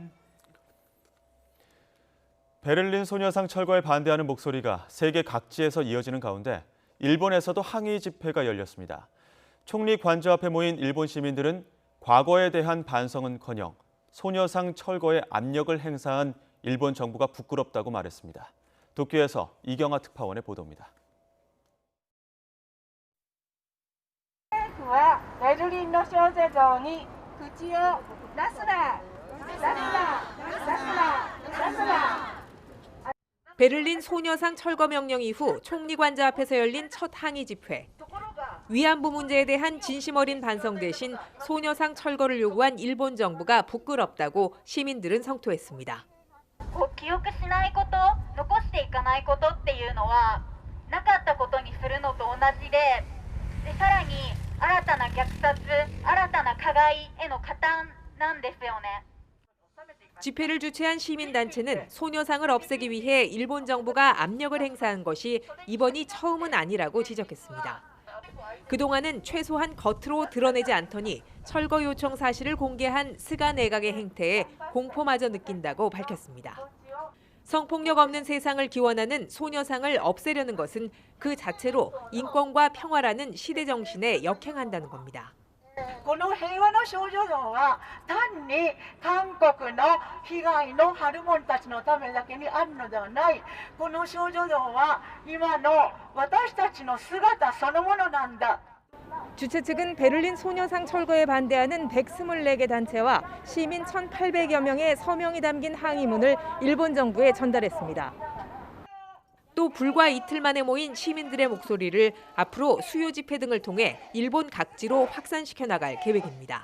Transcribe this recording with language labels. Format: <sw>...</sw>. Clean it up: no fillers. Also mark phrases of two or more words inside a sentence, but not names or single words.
<ko>베를린 소녀상 철거에 반대하는 목소리가 세계 각지에서 이어지는 가운데 일본에서도 항의 집회가 열렸습니다. 총리 관저 앞에 모인 일본 시민들은 과거에 대한 반성은커녕 소녀상 철거에 압력을 행사한 일본 정부가 부끄럽다고 말했습니다. 도쿄에서 이경아 특파원의 보도입니다.</ko> <ja>政府はベルリンの少女像に口を出すな、出すな、出すな、出すな。</ja> <ko>베를린 소녀상 철거 명령 이후 총리 관저 앞에서 열린 첫 항의 집회. 위안부 문제에 대한 진심 어린 반성 대신 소녀상 철거를 요구한 일본 정부가 부끄럽다고 시민들은 성토했습니다.</ko> <ja>記憶しないこと、残していかないことっていうのはなかったことにするのと同じで、さらに新たな虐殺、新たな加害への加担なんですよね。</ja> <ko>집회를 주최한 시민단체는 소녀상을 없애기 위해 일본 정부가 압력을 행사한 것이 이번이 처음은 아니라고 지적했습니다. 그동안은 최소한 겉으로 드러내지 않더니 철거 요청 사실을 공개한 스가 내각의 행태에 공포마저 느낀다고 밝혔습니다. 성폭력 없는 세상을 기원하는 소녀상을 없애려는 것은 그 자체로 인권과 평화라는 시대 정신에 역행한다는 겁니다.</ko> <ja>この平和の少女像は単に韓国の被害のハルモンたちのためだけにあるのではない。この少女像は今の私たちの姿そのものなんだ。</ja> <ko>주최 측은 베를린 소녀상 철거에 반대하는 124개 단체와 시민 1,800여 명의 서명이 담긴 항의문을 일본 정부에 전달했습니다. 또 불과 이틀 만에 모인 시민들의 목소리를 앞으로 수요 집회 등을 통해 일본 각지로 확산시켜 나갈 계획입니다.</ko>